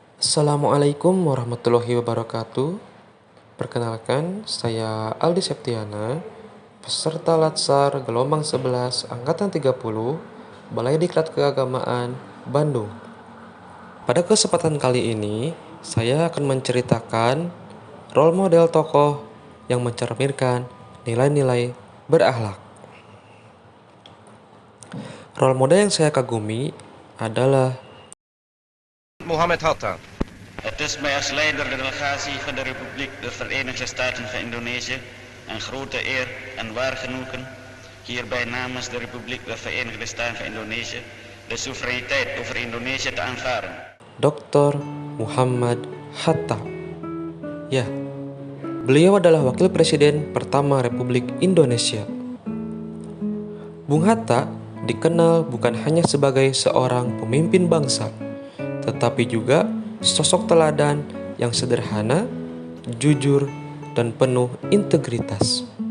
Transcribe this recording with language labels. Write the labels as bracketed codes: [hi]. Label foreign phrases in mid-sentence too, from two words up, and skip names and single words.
[ar] السلام عليكم ورحمة الله وبركاته. [id] Perkenalkan, saya Aldi Septiana, peserta Latsar gelombang 11 angkatan 30, Balai Diklat Keagamaan, Bandung. Pada kesempatan kali ini, saya akan menceritakan [en] role model [id] tokoh yang mencerminkan nilai-nilai berakhlak. [en] Role model [id] yang saya kagumi adalah Mohammed Hatta. [nl] Het is mij als leider de delegatie van de Republiek der Verenigde Staten van Indonesië een grote eer en waar genoegen hierbij namens de Republiek der Verenigde Staten van Indonesië de soevereiniteit over Indonesië te aanvaarden. [id] Dr. Muhammad Hatta. Ya, beliau adalah wakil presiden pertama Republik Indonesia. Bung Hatta dikenal bukan hanya sebagai seorang pemimpin bangsa, tetapi juga sosok teladan yang sederhana, jujur, dan penuh integritas.